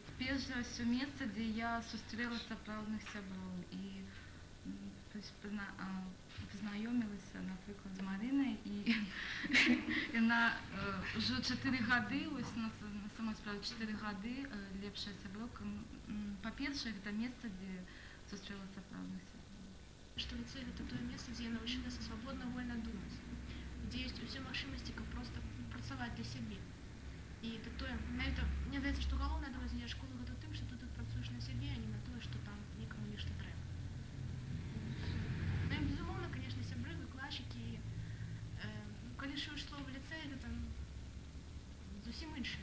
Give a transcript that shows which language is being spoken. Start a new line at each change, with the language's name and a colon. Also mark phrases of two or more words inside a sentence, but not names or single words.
Belarusian: Перш за ўсё месца, дзе я сустрэла сапраўдных сяброў і пазнаёмілася, напрыклад, з Марынай, і яна ўжо 4 гады, вось на самой справе 4 гады лепшая сяброўка. Па-першае, гэта месца, дзе сустрэла сапраўдных сяброў.
Russian: Что лицей — это то место, где я научилась свободно, вольно думать, где есть все
Belarusian: магчымасці, каб просто працаваць для сябе. І это тое, мне здаецца, што галоўнае адрозненне школы гэта тым, што ты тут працуеш на сябе, а не на тое, што там некаму нешта трэба. Ну і безумоўна, конечно, сябры, выкладчыкі, калі ж ішло в ліцэй, это там зусім іншае.